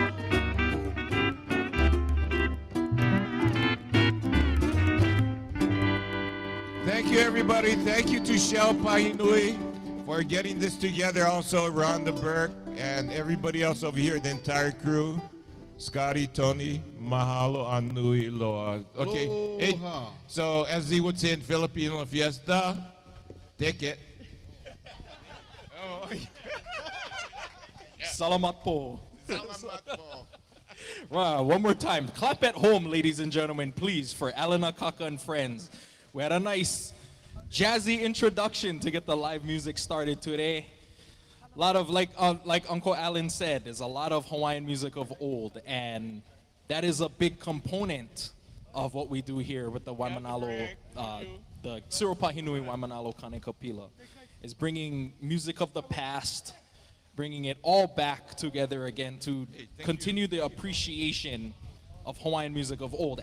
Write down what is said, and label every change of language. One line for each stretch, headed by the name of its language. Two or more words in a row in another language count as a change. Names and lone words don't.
English: Thank you, everybody. Thank you to Shell Pahinui for getting this together. Also, Rhonda Burke and everybody else over here, the entire crew. Scotty, Tony,
Hawaiian: mahalo anui loa.
English: Okay. Hey, so, as they would say in Filipino fiesta, take it.
Filipino: Salamat po. Salamat po.
English: Wow, one more time. Clap at home, ladies and gentlemen, please, for Alana Kaka and friends. We had a nice jazzy introduction to get the live music started today. A lot of, like Uncle Alan said, there's a lot of Hawaiian music of old, and that is a big component of what we do here with the Waimanālo, the Siropahinui Waimanālo Kanikapila, is bringing music of the past, bringing it all back together again to continue the appreciation of Hawaiian music of old.